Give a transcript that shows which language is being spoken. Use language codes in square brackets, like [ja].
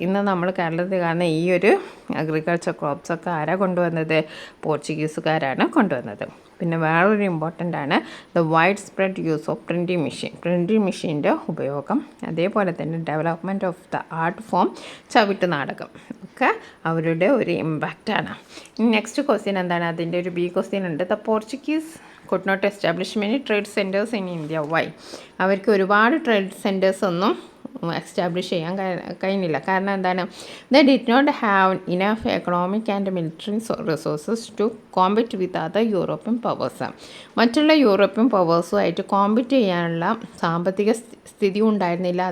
[ml] ഇന്ന് നമ്മൾ കേരളത്തിൽ കാണുന്ന ഈ ഒരു അഗ്രികൾച്ചർ ക്രോപ്സൊക്കെ ആരാണ് കൊണ്ടുവന്നത്? പോർച്ചുഗീസുകാരാണ് കൊണ്ടുവന്നത്. പിന്നെ വേറൊരു ഇമ്പോർട്ടൻ്റ് ആണ് [en] The wide spread use of printing മെഷീൻ്റെ ഉപയോഗം. [ml] അതേപോലെ തന്നെ [en] development of the art form [ml] ചവിട്ട് നാടകം ഒക്കെ അവരുടെ ഒരു ഇമ്പാക്റ്റാണ്. നെക്സ്റ്റ് ക്വസ്റ്റ്യൻ എന്താണ്? അതിൻ്റെ ഒരു ബി ക്വസ്റ്റ്യൻ ഉണ്ട്. [en] The Portuguese could not establish many trade centers in India. Why? [ml] അവർക്ക് ഒരുപാട് ട്രേഡ് സെൻറ്റേഴ്സ് ഒന്നും എസ്റ്റാബ്ലിഷ് ചെയ്യാൻ കഴിഞ്ഞില്ല. കാരണം എന്താണ്? [en] They did not have enough economic and military resources to compete with other European powers. [ml] മറ്റുള്ള European പവേഴ്സുമായിട്ട് compete ചെയ്യാനുള്ള സാമ്പത്തിക സ്ഥിതി ഉണ്ടായിരുന്നില്ല.